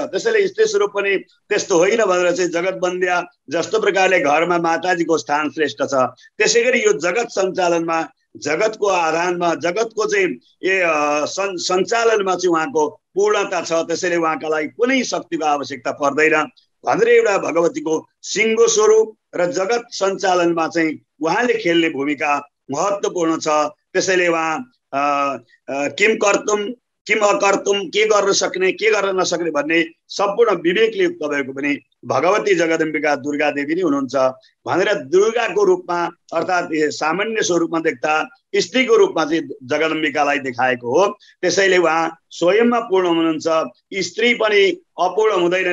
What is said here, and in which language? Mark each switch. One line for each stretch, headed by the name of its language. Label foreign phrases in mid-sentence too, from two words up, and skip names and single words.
Nepali: त्यसैले स्त्री स्वरूप पनि त्यस्तो होइन भनेर चाहिँ जगतबन्दिया जस्तो प्रकारले घरमा माताजीको स्थान श्रेष्ठ छ त्यसै गरी यो जगत सञ्चालनमा, जगतको आधारमा, जगतको चाहिँ सञ्चालनमा चाहिँ उहाँको पूर्णता छ। त्यसैले उहाँका लागि कुनै शक्तिको आवश्यकता पर्दैन भनेर एउटा भगवतीको सिंह स्वरूप र जगत सञ्चालनमा चाहिँ उहाँले खेल्ने भूमिका महत्त्वपूर्ण छ। त्यसैले उहाँ
Sanskrit: किम कर्तुम किम अकर्तुम,
Nepali: के गर्न सक्ने के गर्न नसक्ने भन्ने सम्पूर्ण विवेकले युक्त भएको पनि भगवती जगदम्बिका दुर्गा देवी नै हुनुहुन्छ भनेर दुर्गाको रूपमा अर्थात् सामान्य स्वरूपमा देख्दा स्त्रीको रूपमा चाहिँ जगदम्बिकालाई देखाएको हो। त्यसैले उहाँ स्वयंमा पूर्ण हुनुहुन्छ, स्त्री पनि अपूर्ण हुँदैन।